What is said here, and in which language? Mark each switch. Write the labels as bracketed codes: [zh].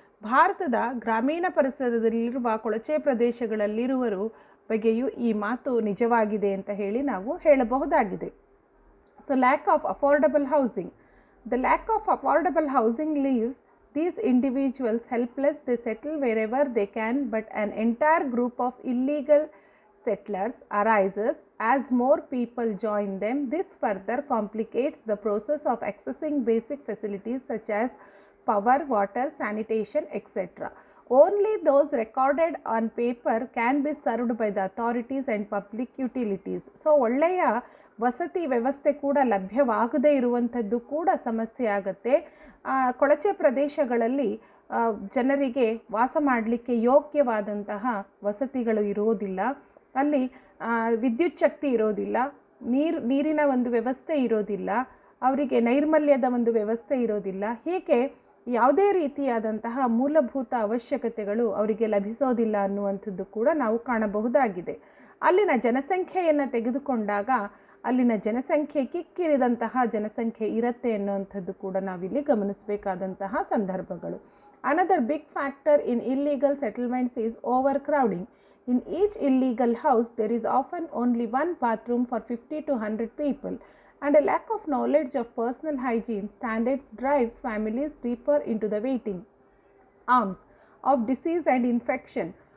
[kn] ಭಾರತದ ಗ್ರಾಮೀಣ ಪರಿಸರದಲ್ಲಿರುವ ಕೊಳಚೆ ಪ್ರದೇಶಗಳಲ್ಲಿರುವರು ಬಗ್ಗೆಯೂ ಈ ಮಾತು ನಿಜವಾಗಿದೆ ಅಂತ ಹೇಳಿ ನಾವು ಹೇಳಬಹುದಾಗಿದೆ. [en] So lack of affordable housing. The lack of affordable housing leaves these individuals helpless. They settle wherever they can, but an entire group of illegal settlers arises as more people join them. This further complicates the process of accessing basic facilities such as power, water, sanitation, etc. Only those recorded on paper can be served by the authorities and public utilities. [kn] So ಒಳ್ಳೆಯ ವಸತಿ ವ್ಯವಸ್ಥೆ ಕೂಡ ಲಭ್ಯವಾಗದೇ ಇರುವಂಥದ್ದು ಕೂಡ ಸಮಸ್ಯೆ ಆಗುತ್ತೆ. ಕೊಳಚೆ ಪ್ರದೇಶಗಳಲ್ಲಿ ಜನರಿಗೆ ವಾಸ ಮಾಡಲಿಕ್ಕೆ ಯೋಗ್ಯವಾದಂತಹ ವಸತಿಗಳು ಇರೋದಿಲ್ಲ. ಅಲ್ಲಿ ವಿದ್ಯುತ್ ಶಕ್ತಿ ಇರೋದಿಲ್ಲ, ನೀರಿನ ಒಂದು ವ್ಯವಸ್ಥೆ ಇರೋದಿಲ್ಲ, ಅವರಿಗೆ ನೈರ್ಮಲ್ಯದ ಒಂದು ವ್ಯವಸ್ಥೆ ಇರೋದಿಲ್ಲ. ಹೀಗೆ ಯಾವುದೇ ರೀತಿಯಾದಂತಹ ಮೂಲಭೂತ ಅವಶ್ಯಕತೆಗಳು ಅವರಿಗೆ ಲಭಿಸೋದಿಲ್ಲ ಅನ್ನುವಂಥದ್ದು ಕೂಡ ನಾವು ಕಾಣಬಹುದಾಗಿದೆ. ಅಲ್ಲಿನ ಜನಸಂಖ್ಯೆಯನ್ನು ತೆಗೆದುಕೊಂಡಾಗ ಅಲ್ಲಿನ ಜನಸಂಖ್ಯೆ ಕಿಕ್ಕಿರಿದಂತಹ ಜನಸಂಖ್ಯೆ ಇರುತ್ತೆ ಅನ್ನುವಂಥದ್ದು ಕೂಡ ನಾವಿಲ್ಲಿ ಗಮನಿಸಬೇಕಾದಂತಹ ಸಂದರ್ಭಗಳು. [en] Another big factor in illegal settlements is overcrowding. In each illegal house, there is often only one bathroom for 50 to 100 people, and a lack of knowledge of personal hygiene standards drives families deeper into the waiting arms of disease and infection.